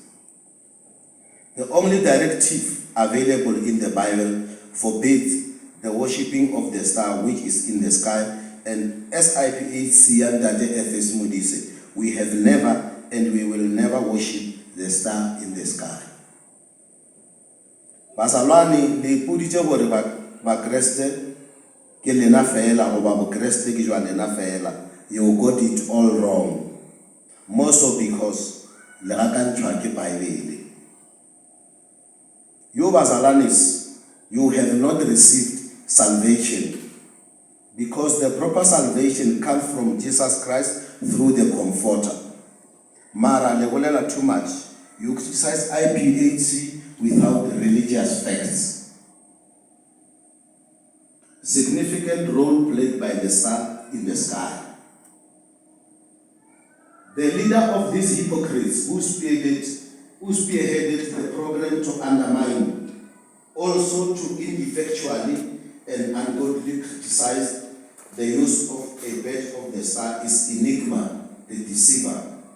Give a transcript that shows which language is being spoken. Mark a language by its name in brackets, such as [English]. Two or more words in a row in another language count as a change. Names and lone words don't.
[English] The only directive available in the Bible forbids the worshipping of the star which is in the sky, and as IPHC and Ntate FS Modise, we have never and we will never worship the star in the sky. [Tswana] Bazalwane le ipoditse gore ba Kreste ke lena fela goba bo Kreste ke jwa lena fela. [English] You got it all wrong. More so because [Tswana] le rakantshwa ke Bible. [English] You Bazalanes, you have not received salvation because the proper salvation comes from Jesus Christ through the Comforter. [Tswana] Mara le bolela [English] too much. You criticize IPHC without religious facts. Significant role played by the star in the sky. The leader of these hypocrites who spearheaded the program to undermine, also to ineffectually and ungodly criticize the use of a badge of the star is Enigma, the deceiver.